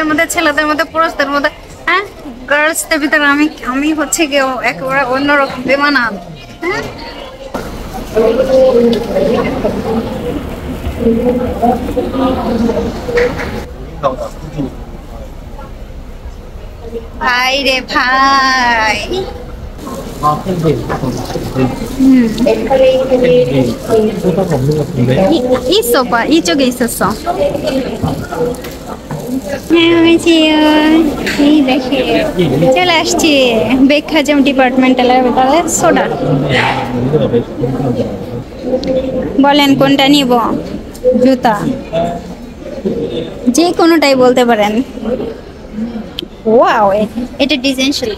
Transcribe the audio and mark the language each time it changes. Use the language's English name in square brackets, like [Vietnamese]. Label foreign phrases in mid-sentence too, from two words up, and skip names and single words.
[Bangla] মধ্যে, ছেলেদের মধ্যে, পুরুষদের মধ্যে, হ্যাঁ, গার্লসদের ভিতরে আমি হচ্ছে গিয়ে একেবারে অন্যরকম বেমানান। হ্যাঁ, ভাই রে ভাই। [Korean] 있어 봐, 이쪽에 있었어. 안녕하세요. [Bangla] চলে আসছি বেকহাজম ডিপার্টমেন্টালের ভিতরে। সোডা বলেন কোনটা নিব? জুতা, যে কোনোটাই বলতে পারেন। ওয়াও, এটা ডিজাইন সুন্দর।